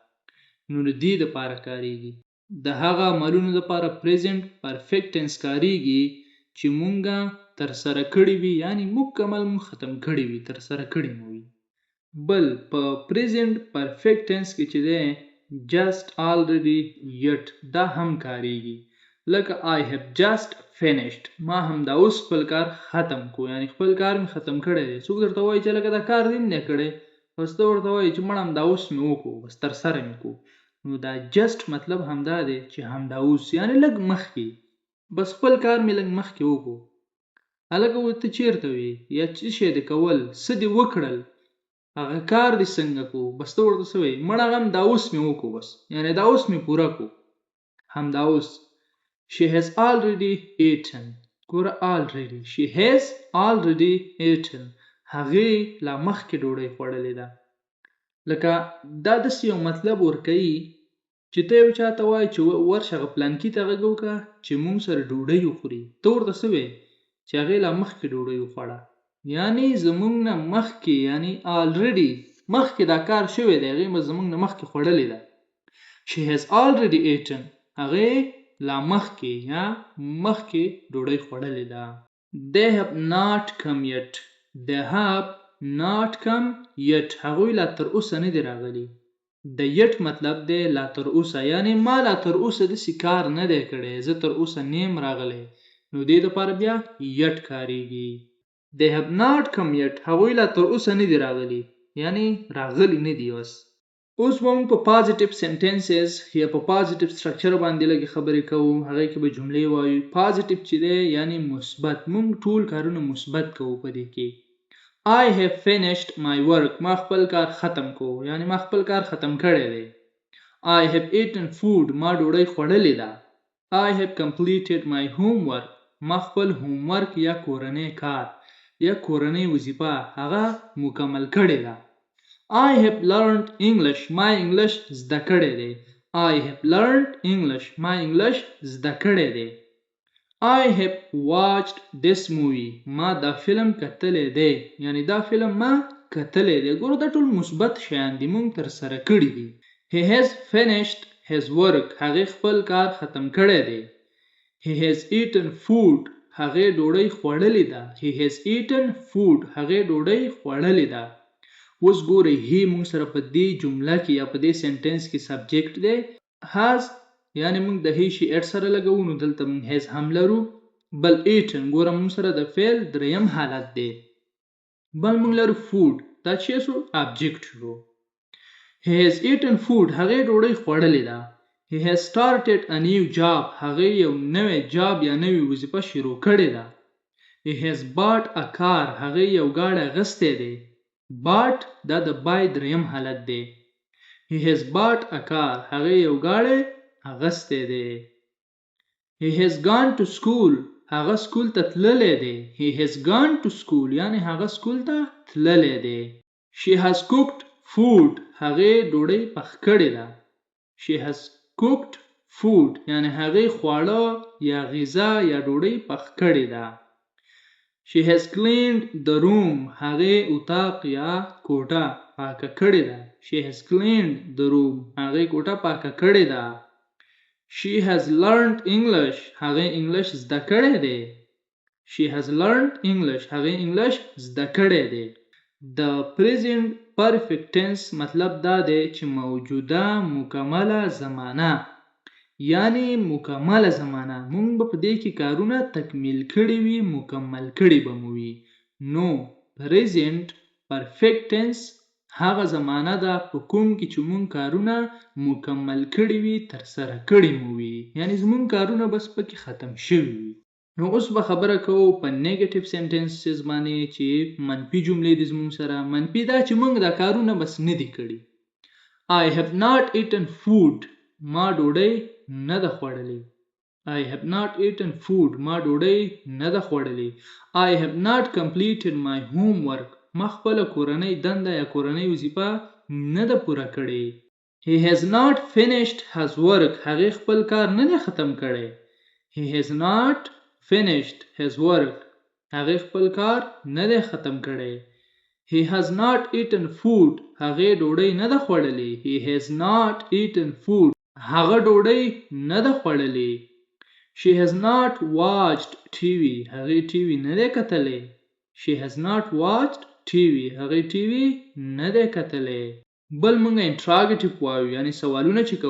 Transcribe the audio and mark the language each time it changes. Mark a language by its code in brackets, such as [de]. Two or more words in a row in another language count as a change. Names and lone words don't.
[ps] نو د دې دپاره کاریږي. د هغه عملونو دپاره [en] present perfect tense [ps] کاریږي چې مونږه ترسره کړي وي، یعنی مکمل مونږ ختم کړي وي، ترسره کړي مو وي. بل په [en] present perfect tense [ps] کې چې دی [en] just already yet [ps] دا هم کاریږي. [en] لکه I have just finished، [ps] ما همدا اوس خپل کار ختم کو، یعنی خپل کار مې ختم کړی دی. څوک درته وایي چې لکه دا کار دې نه کړی، بس ته ورته وایي چې مړ همدا اوس مې وکړو، بس ترسره مې کو. نو دا جسټ مطلب همدا دی چې همدا اوس، یعنی لږ مخکې، بس خپل کار مې لږ مخکې وکړو. هلکه ته چېرته وې، یا څه شی دې کول، څه دې وکړل، هغه کار دې څنګه کو، بس ته ورته څه وایي، مړ هغه همدا اوس مې وکړو، بس یعنی دا اوس مې پوره کو، همدا اوس. [en] She has already eaten، ګوره already، she has already eaten، [ps] هغې لا مخکې ډوډۍ خوړلې ده. لکه دا داسې یو مطلب ورکوي چې ته یو چاته وایي چې ورشه هغه پلانکي ته غږ وکړه چې مونږ سره ډوډۍ وخوري، ته ورته څه وایې چې هغې لا مخکې ډوډۍ وخوړه، یعنی زمونږ نه مخکې، یعنی already مخکې دا کار شوی دی، هغې به زمونږ نه مخکې خوړلې ده. [en] She has already eaten، [ps] هغې لا مخکې یا مخکې ډوډۍ خوړلې ده. [en] They have not come yet، they have not come yet، [ps] هغوی لا تر اوسه نه دي راغلي. د yet مطلب دی لا تر اوسه، یعنی ما لا تر اوسه داسې کار نه دی کړی، زه تر اوسه نیم راغلی، نو دې دپاره بیا yet کاریږي. [en] They have not come yet، [ps] هغوی لا تر اوسه نه دي راغلي، یعنی راغلي نه دي اوس. اوس به موږ په [en] positive sentences [ps] یا په [en] positive structure [ps] باندې لږې خبرې کوو، هغې کې به جملې وایو. پازیټیو چې دی یعنی مثبت، موږ ټول کارونه مثبت کوو په دې کې. [en] I have finished my work، [ps] ما خپل کار ختم کو، یعنی ما خپل کار ختم کړی دی. [en] I have eaten food، [ps] ما ډوډۍ خوړلې ده. [en] I have completed my homework، [ps] ما خپل هومورک یا کورنۍ کار یا کورنۍ وظیفه هغه مکمل کړې ده. [en] I have learned English، [ps] ما انګلیش زده کړی دی. [en] I have learned English، [ps] ما انګلیش زده کړی دی. [en] I have watched this movie، [ps] ما دا فلم کتلی دی، یعنی دا فلم ما کتلی دی. ګوره دا ټول مثبت شیان دي، مونږ ترسره کړي دي. [en] He has finished his work، [ps] هغې خپل کار ختم کړی دی. [en] He has eaten food، [ps] هغې ډوډۍ خوړلې ده. [en] He has eaten food، [ps] هغې ډوډۍ خوړلې ده. اوس ګورئ هی مونږ سره په دې جمله کې یا په دې سنټنس کې سبجیکټ دی has یعنی موږ د [en] he she it [ps] سره لګو نو دلته موږ هیز هم لرو بل ایټن ګوره موږ سره د فعل دریم حالت دی بل موږ لرو فود دا چې شو ابجیکټ شو [en] he has eaten food [ps] هغه ډوډۍ خوړلې ده [en] he has started a new job [ps] هغه یو نوې جاب یا نوې وظیفه شروع کړې ده [en] he has bought a car [ps] هغه یو ګاډی اخیستی دی bought دا د بای دریم حالت دی [en] he has bought a car [ps] هغه یو ګاډی اخیستی دی [en] he has gone to school [ps] هغه سکول ته تللی دی [en] he has gone to school [ps] یعنی هغه سکول ته تللی دی [en] she has cooked food [ps] هغه ډوډۍ پخ کړې ده [en] she has cooked food [ps] یعنی هغه خواړه یا غذا یا ډوډۍ پخ کړې ده [en] she has cleaned the room [ps] هغه اتاق یا کوټه پاکه کړې ده [en] she has cleaned the room [ps] هغه کوټه پاکه کړې ده [en] she has learned English [ps] هغه انګلیش زده کړی دی [en] she has learned English [ps] هغه انګلیش زده کړی دی د [en] present perfect tense [ps] مطلب دا دی چې موجوده مکمله زمانه یعنی مکمله زمانه مونږ به په دې کې کارونه تکمیل کړي وي مکمل کړي به مو وي نو [en] present perfect tense [ps] هغه زمانه ده په کوم کې چې مونږ کارونه مکمل کړي وي تر سره کړي مو وي یعنی زمونږ کارونه بس پکې ختم شوي وي نو اوس به خبره کوو په [en] negative sentences [ps] باندې چې منفي جملې دي زمونږ سره منفي دا چې مونږ دا کارونه بس نه دي کړي [en] I have not eaten food [ps] ما ډوډۍ نه ده خوړلې [en] I have not eaten food [ps] ما ډوډۍ نه ده خوړلې [en] I have not completed my homework ما [ps] خپل کورنۍ دنده یا کورنۍ وظیفه نه ده پوره کړې [en] He has not finished his work [ps] هغه خپل کار نه دی ختم کړی [en] He has not finished his work [ps] هغه خپل کار نه دی ختم کړی [en] He has not eaten food [ps] هغه ډوډۍ نه ده خوړلې [en] He has not eaten food [ps] هغه ډوډۍ نه ده خوړلې [en] She has not watched TV [ps] هغه TV نه دی کتلی [en] She has not watched TV [ps] هغه TV نه دی کتلی بل مونږ انټراګیټیو وایو یعنی سوالونه